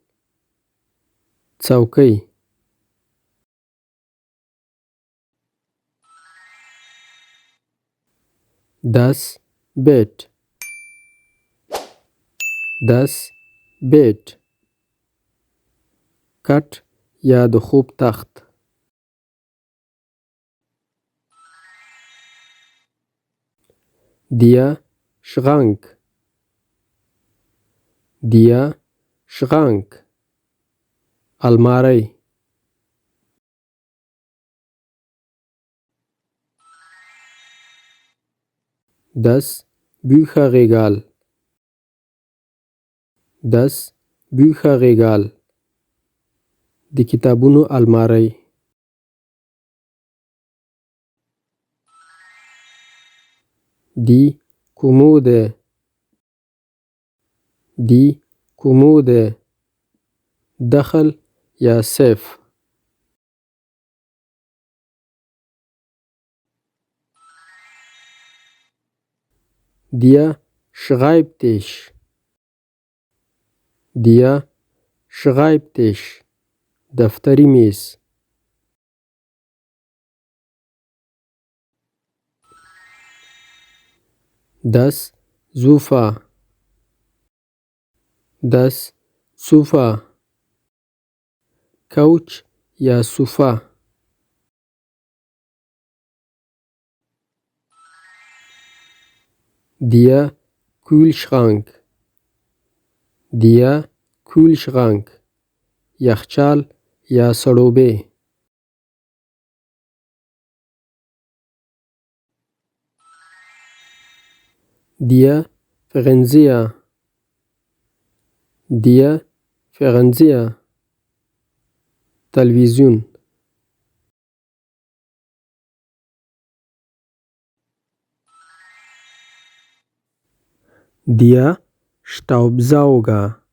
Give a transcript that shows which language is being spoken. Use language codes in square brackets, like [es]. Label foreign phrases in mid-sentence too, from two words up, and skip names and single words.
[de] څوکۍ. Das Bett. Das Bett. [ps] کټ یا د خوب تخت. [de] Der Schrank. Der Schrank. الماری. Das Bücherregal. Das Bücherregal. [ps] د کتابونو الماری. [de] Die Kommode. Die Kommode. [ps] دخل یا سیف. [de] Der Schreibtisch. Der Schreibtisch. [ps] دفتری میز. [de] Das Sofa. Das Sofa. [ps] کوچ یا صوفه. [de] Der Kühlschrank. Der Kühlschrank. [ps] یخچال یا سړوبه. [de] Der Fernseher. Der Fernseher. تلویزیون. Der Staubsauger.